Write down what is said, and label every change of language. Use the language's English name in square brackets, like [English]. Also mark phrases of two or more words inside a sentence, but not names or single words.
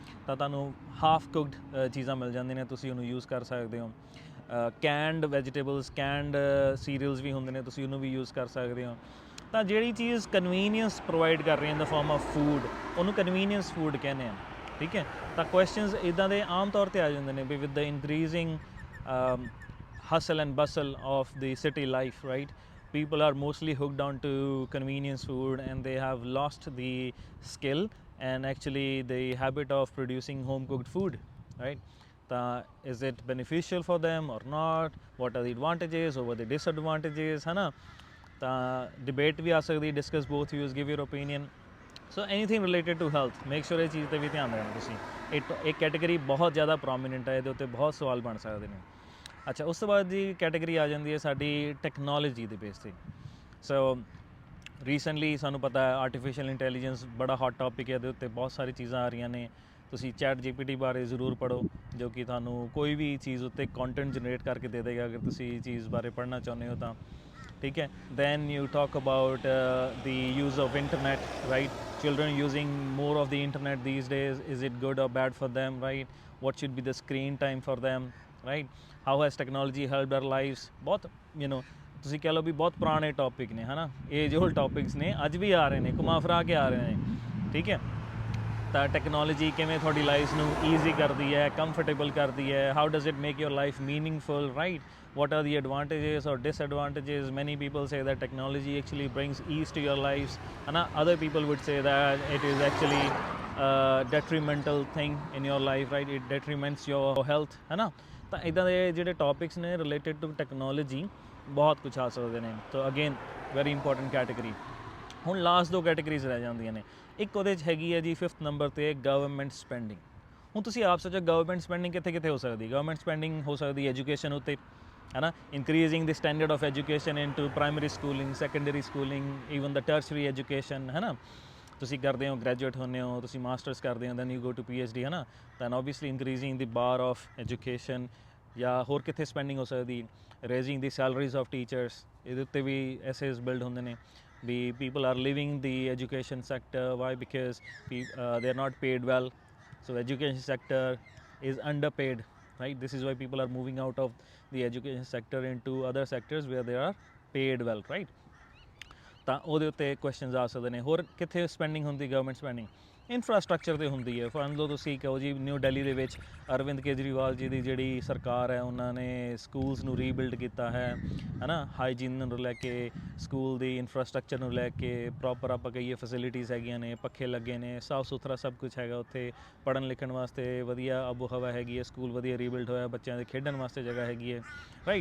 [Punjabi] ਤਾਂ ਤੁਹਾਨੂੰ [English] half cooked [Punjabi] ਚੀਜ਼ਾਂ ਮਿਲ ਜਾਂਦੀਆਂ ਨੇ, ਤੁਸੀਂ ਉਹਨੂੰ ਯੂਜ਼ ਕਰ ਸਕਦੇ ਹੋ। [English] canned vegetables, canned cereals [Punjabi] ਵੀ ਹੁੰਦੇ ਨੇ, ਤੁਸੀਂ ਉਹਨੂੰ ਵੀ ਯੂਜ਼ ਕਰ ਸਕਦੇ ਹੋ। ਤਾਂ ਜਿਹੜੀ ਚੀਜ਼ [English] convenience provide [Punjabi] ਕਰ ਰਹੀ [English] in the form of food, [Punjabi] ਉਹਨੂੰ [English] convenience food [Punjabi] ਕਹਿੰਦੇ ਆ, ਠੀਕ ਹੈ। ਤਾਂ ਕੁਐਸਚਨਸ ਇੱਦਾਂ ਦੇ ਆਮ ਤੌਰ 'ਤੇ ਆ ਜਾਂਦੇ ਨੇ ਵੀ [English] with the increasing hustle and bustle of the city life, right? People are mostly hooked on to convenience food and they have lost the skill and actually the habit of producing home cooked food, right? Is it beneficial for them or not? What are the advantages over the disadvantages, [Hindi] है ना? Debate भी आ सकती, [English] discuss both views, give your opinion. So anything related to health, make sure [Punjabi] ਇਹ ਚੀਜ਼ 'ਤੇ ਵੀ ਧਿਆਨ ਦੇਣਾ ਤੁਸੀਂ। ਇਹ ਕੈਟੇਗਰੀ ਬਹੁਤ ਜ਼ਿਆਦਾ ਪ੍ਰੋਮੀਨੈਂਟ ਹੈ, ਇਹਦੇ ਉੱਤੇ ਬਹੁਤ ਸਵਾਲ ਬਣ ਸਕਦੇ ਨੇ। ਅੱਛਾ, ਉਸ ਤੋਂ ਬਾਅਦ ਦੀ ਕੈਟੇਗਰੀ ਆ ਜਾਂਦੀ ਹੈ ਸਾਡੀ ਟੈਕਨੋਲੋਜੀ ਦੇ ਬੇਸ 'ਤੇ। [English] so recently [Punjabi] ਸਾਨੂੰ ਪਤਾ ਹੈ [English] artificial intelligence [Punjabi] ਬੜਾ [English] hot topic [Punjabi] ਹੈ, ਇਹਦੇ ਉੱਤੇ ਬਹੁਤ ਸਾਰੀ ਚੀਜ਼ਾਂ ਆ ਰਹੀਆਂ ਨੇ। ਤੁਸੀਂ ਚੈਟ GPT ਬਾਰੇ ਜ਼ਰੂਰ ਪੜ੍ਹੋ, ਜੋ ਕਿ ਤੁਹਾਨੂੰ ਕੋਈ ਵੀ ਚੀਜ਼ ਉੱਤੇ [English] content generate [Punjabi] ਕਰਕੇ ਦੇ ਦੇਗਾ ਅਗਰ ਤੁਸੀਂ ਇਹ ਚੀਜ਼ ਬਾਰੇ ਪੜ੍ਹਨਾ ਚਾਹੁੰਦੇ ਹੋ ਤਾਂ, ਠੀਕ ਹੈ। [English] then you talk about the use of internet, right. Children using more of the internet these days, is it good or bad for them, right? What should be the screen time for them, राइट। how has technology helped our lives, [Hindi] बहुत ਤੁਸੀਂ कह लो भी बहुत पुराने टॉपिक ने है ना, [English] age old topics [Hindi] ने, अज भी आ रहे हैं, घुमा फिरा के आ रहे हैं, ठीक है। [Punjabi] ਤਾਂ ਟੈਕਨੋਲੋਜੀ ਕਿਵੇਂ ਤੁਹਾਡੀ ਲਾਈਫ ਨੂੰ ਈਜ਼ੀ ਕਰਦੀ ਹੈ, ਕੰਫਰਟੇਬਲ ਕਰਦੀ ਹੈ, [English] how does it make your life meaningful, [Punjabi] ਰਾਈਟ। [English] what are the advantages or disadvantages? Many people say that technology actually brings ease to your lives, and other people would say that it is actually a detrimental thing in your life, right? It detriments your health, [Hindi] है ना। [Punjabi] ਤਾਂ ਇੱਦਾਂ ਦੇ ਜਿਹੜੇ ਟੌਪਿਕਸ ਨੇ [English] related to technology [Punjabi] ਬਹੁਤ ਕੁਛ ਆ ਸਕਦੇ ਨੇ। ਤਾਂ [English] again very important category. [Punjabi] ਹੁਣ ਲਾਸਟ ਦੋ ਕੈਟੇਗਰੀਜ਼ ਰਹਿ ਜਾਂਦੀਆਂ ਨੇ। ਇੱਕ ਉਹਦੇ 'ਚ ਹੈਗੀ ਹੈ ਜੀ 5th ਨੰਬਰ 'ਤੇ [English] government spending. [Punjabi] ਹੁਣ ਤੁਸੀਂ ਆਪ ਸੋਚੋ [English] government spending [Punjabi] ਕਿੱਥੇ ਕਿੱਥੇ ਹੋ ਸਕਦੀ। [English] government spending [Punjabi] ਹੋ ਸਕਦੀ ਐਜੂਕੇਸ਼ਨ ਉੱਤੇ, ਹੈ ਨਾ, [English] increasing the standard of education into primary schooling, secondary schooling, even the tertiary education, [Punjabi] ਹੈ ਨਾ। ਤੁਸੀਂ ਕਰਦੇ ਹੋ ਗ੍ਰੈਜੂਏਟ ਹੁੰਦੇ ਹੋ, ਤੁਸੀਂ ਮਾਸਟਰਸ ਕਰਦੇ ਹੋ, [English] then you go to PhD, [Punjabi] ਹੈ ਨਾ। [English] then obviously increasing the bar of education. [Punjabi] ਜਾਂ ਹੋਰ ਕਿੱਥੇ ਸਪੈਂਡਿੰਗ ਹੋ ਸਕਦੀ, [English] raising the salaries of teachers, [Punjabi] ਇਹਦੇ ਉੱਤੇ ਵੀ [English] essays build [Punjabi] ਹੁੰਦੇ ਨੇ ਵੀ [English] people are leaving the education sector. Why? Because they are not paid well. So education sector is underpaid, right? This is why people are moving out of the education sector into other sectors where they are paid well, right? [Punjabi] ਤਾਂ ਉਹਦੇ ਉੱਤੇ ਕੁਐਸਚਨਸ ਆ ਸਕਦੇ ਨੇ। ਹੋਰ ਕਿੱਥੇ ਸਪੈਂਡਿੰਗ ਹੁੰਦੀ [English] government spending, [Punjabi] ਇਨਫਰਾਸਟਰਕਚਰ 'ਤੇ ਹੁੰਦੀ ਹੈ। ਫੋਰ ਲਓ ਤੁਸੀਂ ਕਹੋ ਜੀ ਨਿਊ ਦਿੱਲੀ ਦੇ ਵਿੱਚ ਅਰਵਿੰਦ ਕੇਜਰੀਵਾਲ ਜੀ ਦੀ ਜਿਹੜੀ ਸਰਕਾਰ ਹੈ, ਉਹਨਾਂ ਨੇ ਸਕੂਲਸ ਨੂੰ ਰੀਬਿਲਡ ਕੀਤਾ ਹੈ ਨਾ। ਹਾਈਜੀਨ ਨੂੰ ਲੈ ਕੇ, ਸਕੂਲ ਦੀ ਇਨਫਰਾਸਟਰਕਚਰ ਨੂੰ ਲੈ ਕੇ, ਪ੍ਰੋਪਰ ਆਪਾਂ ਕਹੀਏ ਫੈਸਿਲਿਟੀਜ਼ ਹੈਗੀਆਂ ਨੇ, ਪੱਖੇ ਲੱਗੇ ਨੇ, ਸਾਫ ਸੁਥਰਾ ਸਭ ਕੁਛ ਹੈਗਾ ਉੱਥੇ, ਪੜ੍ਹਨ ਲਿਖਣ ਵਾਸਤੇ ਵਧੀਆ ਆਬੋ ਹਵਾ ਹੈਗੀ ਹੈ, ਸਕੂਲ ਵਧੀਆ ਰੀਬਿਲਡ ਹੋਇਆ, ਬੱਚਿਆਂ ਦੇ ਖੇਡਣ ਵਾਸਤੇ ਜਗ੍ਹਾ ਹੈਗੀ ਹੈ, ਰਾਈਟ।